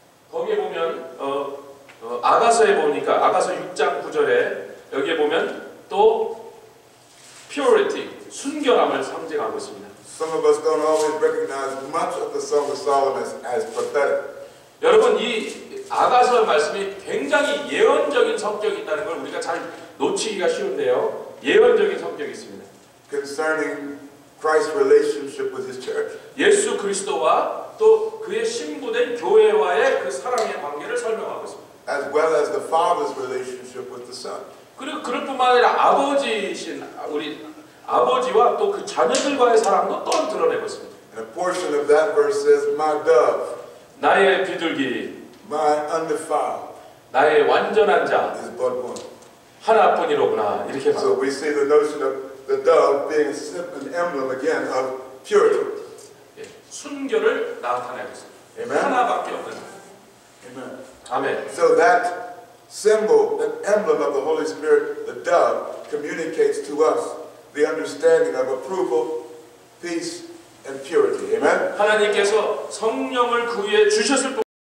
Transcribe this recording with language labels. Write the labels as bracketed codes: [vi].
[ko] 거기에 보면 아가서에 보니까 아가서 6장 9절에 여기에 보면 또 purity 순결함을 상징하고 있습니다. [en] Some of us don't always recognize much of the Song of Solomon as prophetic. [ko] 여러분 이 아가서 말씀이 굉장히 예언적인 성격이 있다는 걸 우리가 잘 놓치기가 쉬운데요. 예언적인 성격이 있습니다. [en] Concerning Christ's relationship with His church. [ko] 예수 그리스도와 또 그의 신부된 교회와의 그 사랑의 관계를 설명하고 있습니다. [en] As well as the Father's relationship with the Son. [ko] 그리고 그럴 뿐만 아니라 아버지신 우리 아버지와 또 그 자녀들과의 사랑도 또한 드러내고 있습니다. [en] And a portion of that verse says, My dove, [ko] 나의 비둘기, [en] my undefiled, [ko] 나의 완전한 자 [en] is but one. [ko] 하나뿐이로구나 이렇게 [en] So we see the notion of the dove being an emblem again of purity. [ko] 순결을 나타내고 있습니다. [en] Amen. [ko] 하나밖에 없는. [en] Amen. [ko] 아멘. [en] So that symbol, that emblem of the Holy Spirit, the dove, communicates to us the understanding of approval, peace, and purity. Amen. [ko] 하나님께서 성령을 그 위에 주셨을 뿐